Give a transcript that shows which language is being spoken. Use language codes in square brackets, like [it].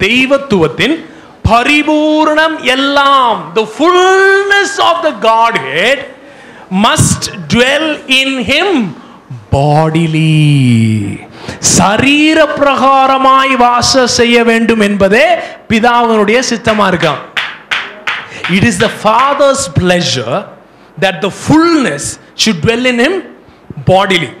[ta] தெய்வத்துவத்தின் பரிபூரணம் எல்லாம், [en] the fullness of the Godhead must dwell in him bodily. [ta] சரீர பிரகாரமாய் வாசம் செய்ய வேண்டும் என்பதே பிதாவினுடைய சித்தமா இருக்காம். [en] It is the Father's pleasure that the fullness should dwell in him bodily.